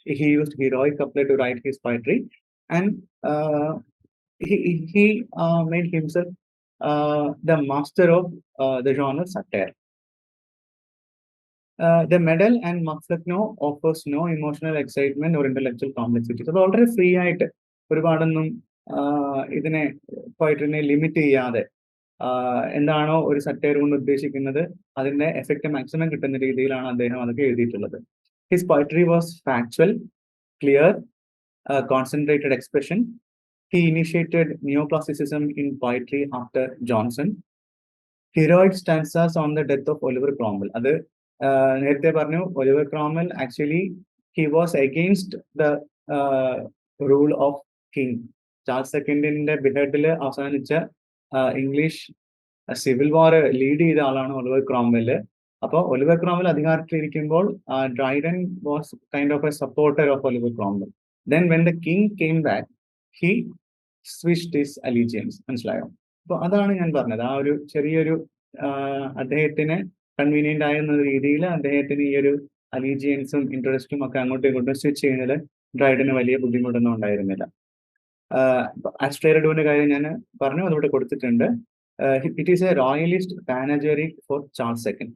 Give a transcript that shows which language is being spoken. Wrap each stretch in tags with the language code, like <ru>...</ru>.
<en>He used heroic couplet to write his poetry, and he made himself the master of the genre satire. The medal and Flecknoe offers no emotional excitement or intellectual complexity.</en> <ml>So വളരെ free ആയിട്ട്, ഒരുപാടൊന്നും ഇതിനെ പോയട്രിനെ limit ചെയ്യാതെ എന്താണോ ഒരു satire കൊണ്ട് ഉദ്ദേശിക്കുന്നത് അതിന്റെ എഫക്റ്റ് മാക്സിമം കിട്ടുന്ന രീതിയിലാണ് അദ്ദേഹം അതൊക്കെ എഴുതിയിട്ടുള്ളത്.</ml> <en>His poetry was factual, clear, concentrated expression. He initiated neoclassicism in poetry after Johnson. Heroic stanzas on the death of Oliver Cromwell.</en> <ml>അത് നേരത്തെ പറഞ്ഞു, Oliver Cromwell actually</ml> <en>he was against the rule of king.</en> <ml>Charles സെക്കൻഡിന്റെ ബിഹെഡിൽ അവസാനിച്ച English civil വാർ lead ചെയ്ത ആളാണ് Oliver ക്രോംവെല്. അപ്പോൾ Oliver Cromwell അധികാരത്തിലിരിക്കുമ്പോൾ</ml> <en>Dryden was kind of a supporter of Oliver Cromwell. Then when the king came back, he switched his allegiance.</en> <ml>മനസ്സിലായോ? അപ്പൊ അതാണ് ഞാൻ പറഞ്ഞത്. ആ ഒരു ചെറിയൊരു അദ്ദേഹത്തിന് കൺവീനിയന്റ് ആയെന്ന രീതിയിൽ അദ്ദേഹത്തിന് ഈ ഒരു അലീജിയൻസും ഇൻട്രസ്റ്റും ഒക്കെ അങ്ങോട്ടും ഇങ്ങോട്ടും സ്വിച്ച് ചെയ്യുന്നതിൽ ഡ്രൈഡന് വലിയ ബുദ്ധിമുട്ടൊന്നും ഉണ്ടായിരുന്നില്ല. ആസ്ട്രേലിയയുടെ കാര്യം ഞാൻ പറഞ്ഞു, അതിവിടെ കൊടുത്തിട്ടുണ്ട്.</ml> <en>It is a royalist panegyric for Charles second.</en>